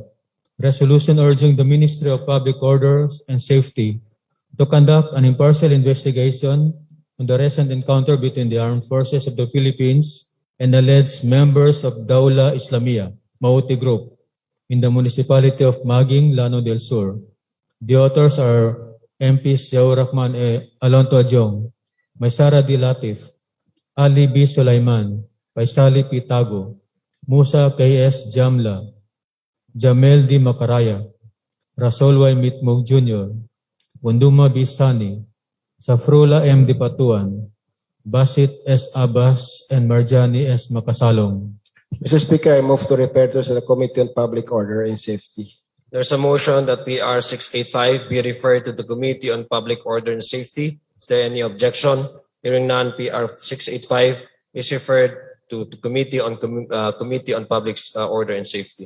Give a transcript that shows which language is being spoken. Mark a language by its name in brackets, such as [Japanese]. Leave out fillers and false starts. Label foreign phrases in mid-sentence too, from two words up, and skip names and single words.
[English] Resolution urging the Ministry of Public Orders and Safety to conduct an impartial investigation on the recent encounter between the Armed Forces of the Philippines and alleged members of Daula Islamia, Mauti Group, in the municipality of Maging, Lanao del Sur. The authors are MPs Ziaur Rahman Alonto Adjong, Maysara D. Latif, Ali B. Sulaiman, Faisali P. Tago, Musa K.S. Jamla, Jamel D. Makaraya, Rasul Y. Mitmug Jr., Wunduma B. Sani, Safrula M. Di Patuan, Basit S. Abbas, and Marjani S. Makasalong. Mr. Speaker, I move to refer this to the Committee on Public Order and Safety. There's a motion that PR 685 be referred to the Committee on Public Order and Safety. Is there any objection? Hearing none, PR 685 is referred to the Committee on Public Order and Safety.